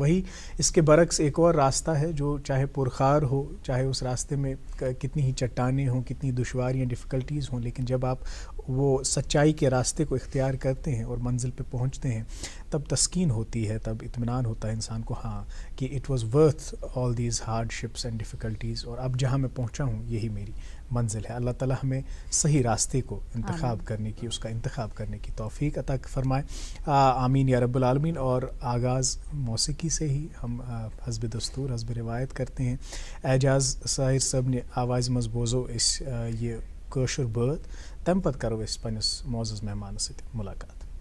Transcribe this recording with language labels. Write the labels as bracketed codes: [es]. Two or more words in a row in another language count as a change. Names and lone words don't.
[ur] وہی اس کے برعکس ایک اور راستہ ہے جو چاہے پرخار ہو، چاہے اس راستے میں کتنی ہی چٹانیں ہوں، کتنی دشواریاں، ڈیفیکلٹیز ہوں، لیکن جب آپ وہ سچائی کے راستے کو اختیار کرتے ہیں اور منزل پہ پہنچتے ہیں، تب تسکین ہوتی ہے، تب اطمینان ہوتا ہے انسان کو، ہاں، کہ [en] it was worth all these hardships and difficulties, [ur] اور اب جہاں میں پہنچا ہوں یہی میری منزل ہے۔ اللہ تعالیٰ ہمیں صحیح راستے کو انتخاب کرنے کی، اس کا انتخاب کرنے کی توفیق عطا فرمائے، [ar] آمین یا رب العالمین۔ [ur] اور آغاز موسیقی سے ہی ہم حسب دستور، حسب روایت کرتے ہیں۔ [ks] اعجاز ساحر صاحب نے آواز مز بوزو اس یہ کٲشُر بٲتھ، تمہِ پتہٕ کرو أسۍ پننِس معزز مہمانس سۭتۍ ملاقات۔